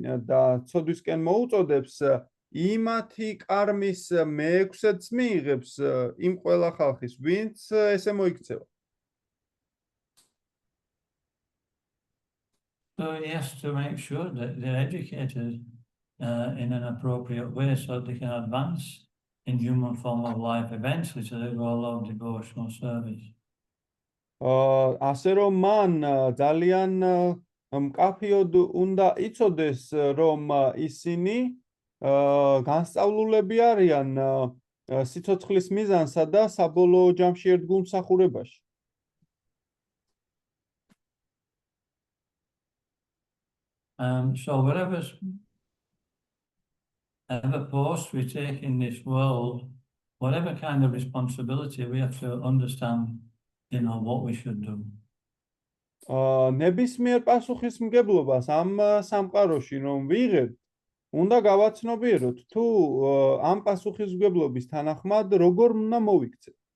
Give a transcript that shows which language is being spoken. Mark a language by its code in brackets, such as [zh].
[ka] და ცოდვისკენ მოუწოდებს იმათი კარმის მე-6-ს მიიღებს იმ ყველა ხალხის ვინც ესე მოიქცევა. [en] So he has to make sure that they're educated in an appropriate way so they can advance in human form of life eventually to the goal of devotional service. [ka] ასე რომ მან ძალიან მკაფიოდ უნდა იცოდეს რომ ისინი განსწავლულები არიან სიცოცხლის მიზანსა და საბოლოო ჯამში ერთგულმსახურებაში. [en] So whatever post we take in this world, whatever kind of responsibility, we have to understand, what we should do. [ka] ნებისმიერ პასუხისმგებლობას ამ სამყაროში რომ ვიღებთ, უნდა გავაცნობიეროთ თუ ამ პასუხისმგებლობის თანახმად როგორ უნდა მოვიქცეთ.